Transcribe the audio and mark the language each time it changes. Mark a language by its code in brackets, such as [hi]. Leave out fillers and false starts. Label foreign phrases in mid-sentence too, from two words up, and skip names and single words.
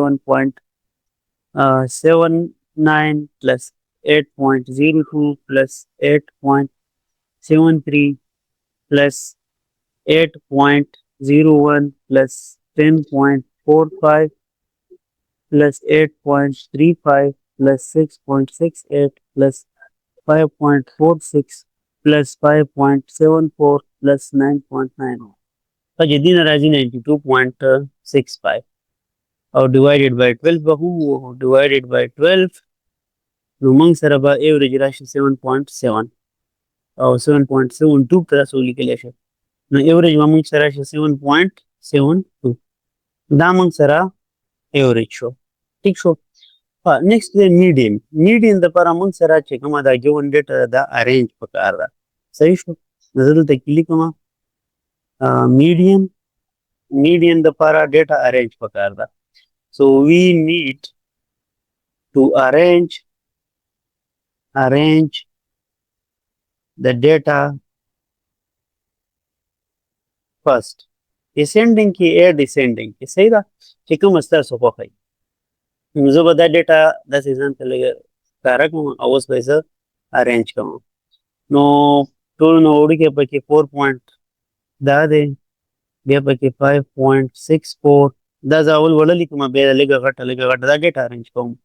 [en] 7.79 plus 8.02 plus 8.73 plus 8.01 plus 10.45 plus 8.35 plus 6.68 plus 5.46 plus 5.74 plus 9.9. [ps] فجدينا راځي 92.65 او [en] divided by 12 [ps] به هو [en] divided by 12 [ps] نو موږ سره به average راشي 7.7 او 7.72 تاسو لیکلی شئ نو average به موږ سره راشي 7.72 دا موږ سره average شو ټیک شو نیکسټ دی میډین دپاره موږ سره چې کومه دا [en] given data [ps] ده دا ارینج پکار ده صحیح شو نو زه دلته کې لیکم median دپاره [en] data arrange [ps] پکار ده [en] so we need to arrange the data first ascending [ps] کې یا descending کې صحیح ده چې کوم ستاسو خوښه نو زه به دا ډیټا داسې ځان ته لږ ښکاره کړم او اوس به یې زه ارینج کوم نو ټولو نه وړوکی پکې 4 پوینټ دا دی بیا پکې 5.64 دا زه اول وړه لیکم بیا لږه غټه دا ډیټا ارینج کوم